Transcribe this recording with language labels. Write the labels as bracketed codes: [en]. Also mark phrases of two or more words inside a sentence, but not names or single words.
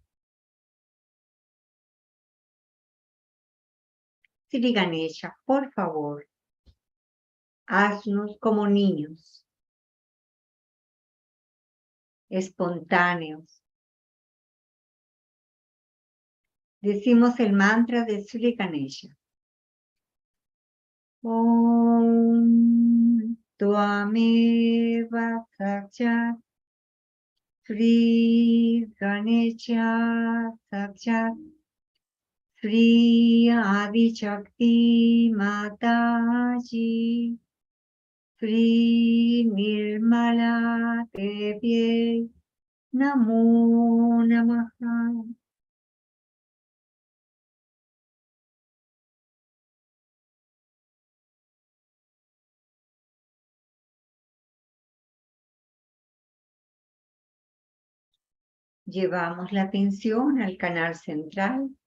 [es] Sri Ganesha, por favor, haznos como niños, espontáneos. Decimos el mantra de Sri Ganesha. [sa] ॐ त्वमेव साक्षात् श्री गणेश साक्षात् श्री आदि शक्ति माताजी श्री निर्मला देवी नमो नमः. [es] Llevamos la atención al canal central.